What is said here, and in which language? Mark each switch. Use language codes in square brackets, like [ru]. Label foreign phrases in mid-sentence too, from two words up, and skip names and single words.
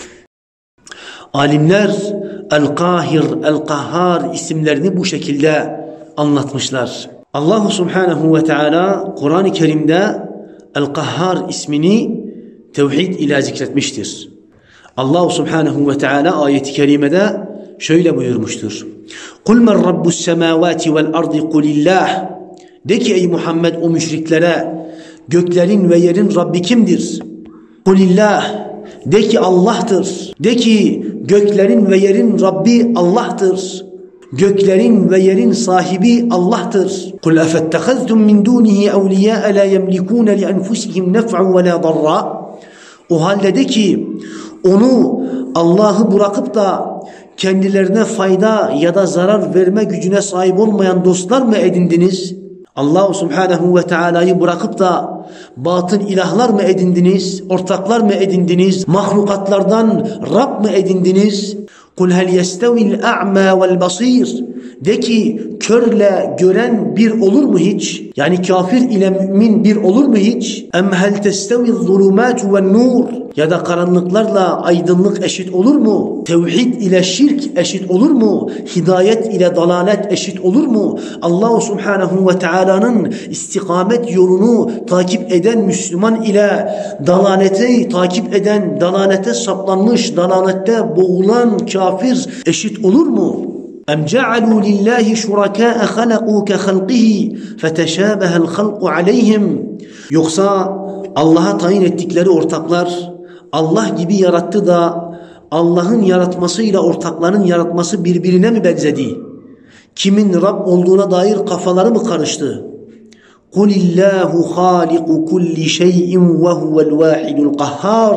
[tr] Alimler El-Kahir, El-Kahhar isimlerini bu şekilde anlatmışlar. [ar] الله سبحانه وتعالى [tr] Kur'an-ı Kerim'de El-Kahhar ismini tevhid ile zikretmiştir. [ar] الله سبحانه وتعالى [tr] ayet-i kerimede şöyle buyurmuştur. [ar] قُلْ مَنْ رَبُّ السَّمَاوَاتِ وَالْأَرْضِ قُلِ اللّٰهِ. [tr] De ki ey Muhammed o müşriklere, göklerin ve yerin Rabbi kimdir? [ar] قُلِ اللّٰهِ. [tr] De ki Allah'tır. De ki göklerin ve yerin Rabbi Allah'tır. Göklerin ve yerin sahibi Allah'tır. [ar] قُلْ أَفَاتَّخَذْتُمْ مِنْ دُونِهِ أَوْلِيَاءَ لَا يَمْلِكُونَ لِأَنْفُسِهِمْ نَفْعًا وَلَا ضَرًّا. [tr] O halde de ki onu, Allah'ı bırakıp da kendilerine fayda ya da zarar verme gücüne sahip olmayan dostlar mı edindiniz? [ar] الله سبحانه وتعالى'yı [tr] bırakıp da batıl ilahlar mı edindiniz? Ortaklar mı edindiniz? Mahlukatlardan Rab mı edindiniz? [ar] قُلْ هَلْ يَسْتَوِي الْأَعْمَى وَالْبَصِيرِ. [tr] De ki körle gören bir olur mu hiç? Yani kafir ile mümin bir olur mu hiç? [ar] اَمْ هَلْ تَسْتَوِي الظُّلُمَاتُ وَالنُّورِ. [tr] Ya da karanlıklarla aydınlık eşit olur mu? Tevhid ile şirk eşit olur mu? Hidayet ile dalalet eşit olur mu? [ar] الله سبحانه وتعالى'nın [tr] istikamet yolunu takip eden Müslüman ile dalaleti takip eden, dalalete saplanmış, dalalette boğulan kafir eşit olur mu? [ar] اَمْ جَعَلُوا لِلّٰهِ شُرَكَاءَ خَلَقُوا كَخَلْقِهِ فَتَشَابَهَ الْخَلْقُ عَلَيْهِمْ. [tr] Yoksa Allah'a tayin ettikleri ortaklar Allah gibi yarattı da Allah'ın yaratmasıyla ortakların yaratması birbirine mi benzedi? Kimin Rab olduğuna dair kafaları mı karıştı? [ar] قل الله خالق كل شيء وهو الواحد القهار.